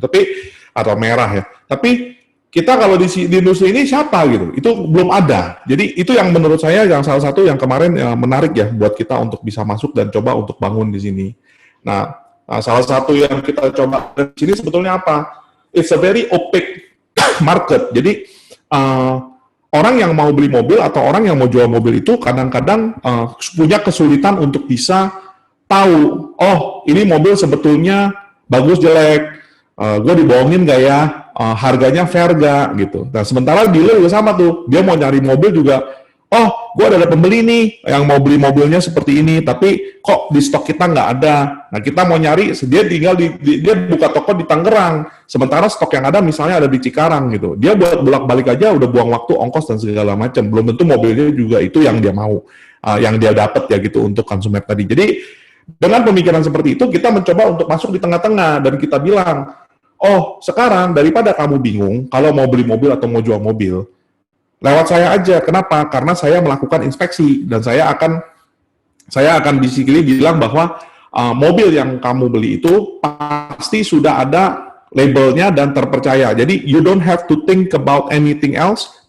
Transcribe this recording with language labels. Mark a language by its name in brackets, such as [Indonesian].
[Indonesian] Tapi atau merah ya. Tapi kita kalau di industri ini siapa gitu, itu belum ada. Jadi itu yang menurut saya yang salah satu yang kemarin menarik ya buat kita untuk bisa masuk dan coba untuk bangun di sini. Nah, salah satu yang kita coba di sini sebetulnya apa? [English] It's a very opaque market. [Indonesian] Jadi orang yang mau beli mobil atau orang yang mau jual mobil itu kadang-kadang punya kesulitan untuk bisa tahu, oh ini mobil sebetulnya bagus jelek, gue dibohongin nggak ya? Harganya fair gak gitu. Nah sementara dealer juga sama tuh, dia mau nyari mobil juga, oh gue ada pembeli nih yang mau beli mobilnya seperti ini, tapi kok di stok kita nggak ada. Nah kita mau nyari, dia tinggal dia buka toko di Tangerang, sementara stok yang ada misalnya ada di Cikarang gitu. Dia buat bolak-balik aja udah buang waktu, ongkos dan segala macam. Belum tentu mobilnya juga itu yang dia mau, yang dia dapat ya gitu untuk konsumen tadi. Jadi dengan pemikiran seperti itu kita mencoba untuk masuk di tengah-tengah dan kita bilang, oh, sekarang daripada kamu bingung kalau mau beli mobil atau mau jual mobil, lewat saya aja. Kenapa? Karena saya melakukan inspeksi dan saya akan basically bilang bahwa mobil yang kamu beli itu pasti sudah ada labelnya dan terpercaya. [English] Jadi you don't have to think about anything else.